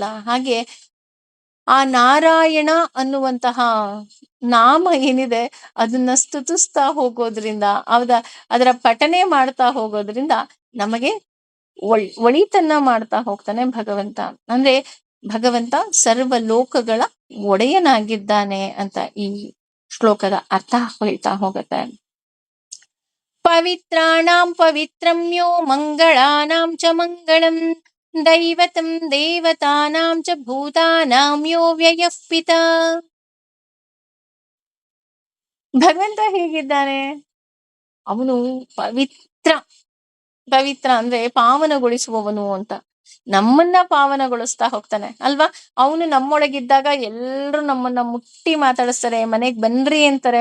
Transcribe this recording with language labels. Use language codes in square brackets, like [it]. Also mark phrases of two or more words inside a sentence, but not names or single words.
[kn] ಹಾಗೆ ಆ ನಾರಾಯಣ ಅನ್ನುವಂತಹ ನಾಮ ಏನಿದೆ ಅದನ್ನ ಸ್ತುತಿಸ್ತಾ ಹೋಗೋದ್ರಿಂದ, ಅದರ ಪಠನೆ ಮಾಡ್ತಾ ಹೋಗೋದ್ರಿಂದ ನಮಗೆ ಒಳಿತನ್ನ ಮಾಡ್ತಾ ಹೋಗ್ತಾನೆ ಭಗವಂತ. ಅಂದ್ರೆ ಭಗವಂತ ಸರ್ವ ಲೋಕಗಳ ಒಡೆಯನಾಗಿದ್ದಾನೆ ಅಂತ ಈ ಶ್ಲೋಕದ ಅರ್ಥ ಹೇಳ್ತಾ ಹೋಗುತ್ತೆ. [sa] ಪವಿತ್ರಾಣಾಂ ಪವಿತ್ರಮ್ಯೋ ಮಂಗಳಾನಾಂ ಚ ಮಂಗಳಂ ದೈವತಂ ದೇವತಾನಾಂ ಚ ಭೂತಾನಾಂ ಯೋ ವ್ಯಯಃ ಪಿತಾ. [kn] ಭಗವಂತ ಹೇಗಿದ್ದಾನೆ? ಅವನು ಪವಿತ್ರ. ಪವಿತ್ರ ಅಂದ್ರೆ ಪಾವನಗೊಳಿಸುವವನು ಅಂತ. ನಮ್ಮನ್ನ ಪಾವನಗೊಳಿಸ್ತಾ ಹೋಗ್ತಾನೆ ಅಲ್ವಾ. ಅವನು ನಮ್ಮೊಳಗಿದ್ದಾಗ ಎಲ್ರು ನಮ್ಮನ್ನ ಮುಟ್ಟಿ ಮಾತಾಡಿಸ್ತಾರೆ, ಮನೆಗ್ ಬನ್ರಿ ಅಂತಾರೆ.